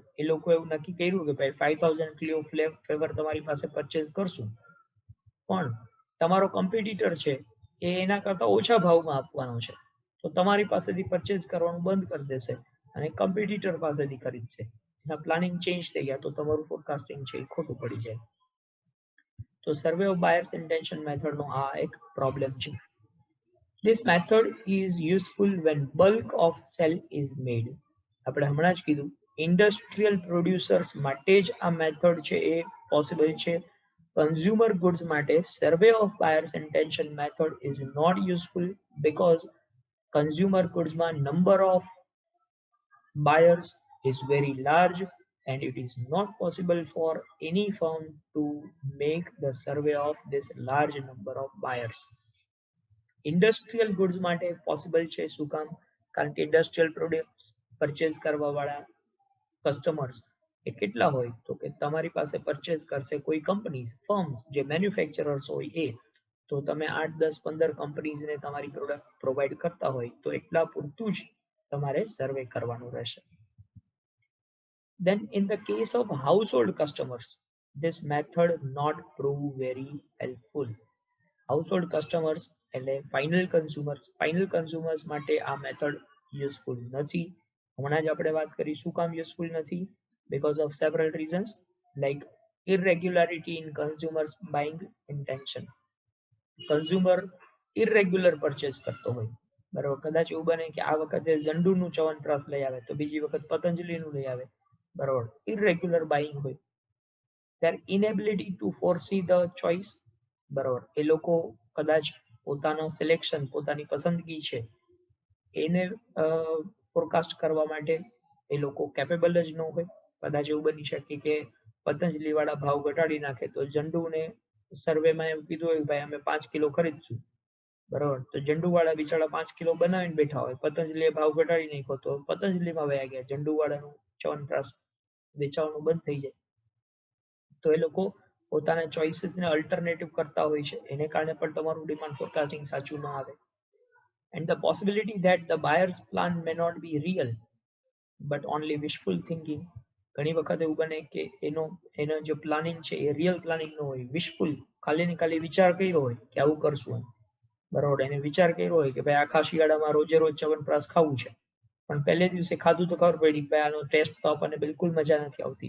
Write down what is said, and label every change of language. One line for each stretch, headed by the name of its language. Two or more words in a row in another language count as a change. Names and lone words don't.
Gujarati: એ લોકો એવું નક્કી કર્યું કે ભાઈ 5000 કિલો ફ્લેવર તમારી પાસે પરચેસ કરશું, પણ તમારો કોમ્પિટિટર છે એ એના કરતાં ઓછા ભાવમાં આપવાનો છે, તો તમારી પાસેથી પરચેસ કરવાનું બંધ કરી દેશે અને કોમ્પિટિટર પાસેથી ખરીદશે. એના
English: planning change
Gujarati: થઈ ગયા તો તમારું ફોરકાસ્ટિંગ છે એ ખોટું પડી જાય. તો
English: survey of buyers intention method
Gujarati: આ એક પ્રોબ્લેમ છે.
English: This method is useful when bulk of sale is made.
Gujarati: આપણે હમણાં જ કીધું
English: industrial producers
Gujarati: માટે જ આ મેથડ છે એ પોસિબલ છે.
English: consumer goods
Gujarati: માટે
English: survey of buyers intention method is not useful because consumer goodsમાં number of buyers is very large and it is not possible for any firm to make the survey of this large number of buyers. industrial goods
Gujarati: માટે પોસિબલ છે. શું કામ? કારણ કે
English: industrial products
Gujarati: પરચેસ કરવા વાળા કસ્ટમર્સ એ કેટલા હોય, તો કે તમારી પાસે પરચેસ કરશે કોઈ
English: company firms
Gujarati: જે મેન્યુફેક્ચરર્સ હોય એ, તો તમે 8 10 15 કંપનીઝને તમારી
English: product provide
Gujarati: કરતા હોય તો એટલા પૂરતું જ તમારે સર્વે કરવાનું રહેશે.
English: Then in the case of household customers, this method not prove very helpful. Household customers
Gujarati: એટલે
English: final consumers
Gujarati: માટે આ
English: method useful
Gujarati: નથી. હમણાં જ આપણે વાત કરી શું કામ યુઝફુલ નથી,
English: because of several reasons like irregularity in consumers buying intention.
Gujarati: કન્ઝ્યુમર
English: irregular purchase
Gujarati: કરતો હોય, બરાબર. કદાચ એવું બને કે આ વખતે ઝંડુનું ચ્યવનપ્રાશ લઈ આવે તો બીજી વખત પતંજલિનું લઈ આવે, બરાબર.
English: irregular buying
Gujarati: હોય.
English: their inability to foresee the choice,
Gujarati: બરાબર. એ લોકો કદાચ પોતાનો સિલેક્શન, પોતાની પસંદગી છે એને ફોરકાસ્ટ કરવા માટે એ લોકો કેપેબલ જ ન હોય. કદાચ એવું બની શકે કે પતંજલિ વાળા ભાવ ઘટાડી નાખે તો ઝંડુને સર્વેમાં એવું કીધું હોય ભાઈ અમે 5 કિલો ખરીદશું, બરાબર. તો ઝંડુવાળા બિચારા 5 કિલો બનાવીને બેઠા હોય, પતંજલિએ ભાવ ઘટાડી નાખ્યો તો પતંજલિમાં વયા ગયા, ઝંડુવાળાનું ચ્યવનપ્રાશ વેચાવાનું બંધ થઈ જાય. તો એ લોકો પોતાના ચોઇસીસને અલ્ટરનેટિવ કરતા હોય છે, એને કારણે પણ તમારું
English: demand forecasting
Gujarati: સાચું ન આવે.
English: And the possibility that the buyer's plan may not be real but only wishful thinking.
Gujarati: ઘણી વખત એવું બને કે એનો જે પ્લાનિંગ છે એ
English: real planning
Gujarati: ન હોય, વિશફુલ, ખાલી ને ખાલી વિચાર કર્યો હોય કે આવું કરશું એમ. બરોબર, એને વિચાર કર્યો હોય કે ભાઈ આખા શિયાળામાં રોજે રોજ ચ્યવનપ્રાશ ખાવું છે, પણ પહેલે દિવસે ખાધું તો ખબર પડી કે ભાઈ આનો ટેસ્ટ તો આપણને બિલકુલ મજા નથી આવતી.